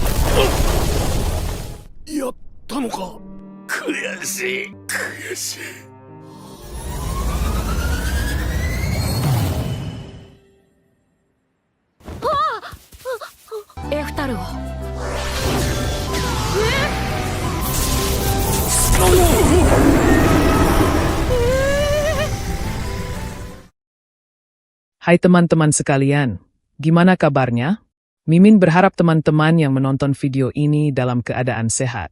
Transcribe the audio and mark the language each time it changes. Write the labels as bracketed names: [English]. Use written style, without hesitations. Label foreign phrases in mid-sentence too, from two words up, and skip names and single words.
[Japanese] やったのか。悔しい、悔しい。エフタルを。 [Indonesian] Hai teman-teman sekalian, gimana kabarnya? Mimin berharap teman-teman yang menonton video ini dalam keadaan sehat.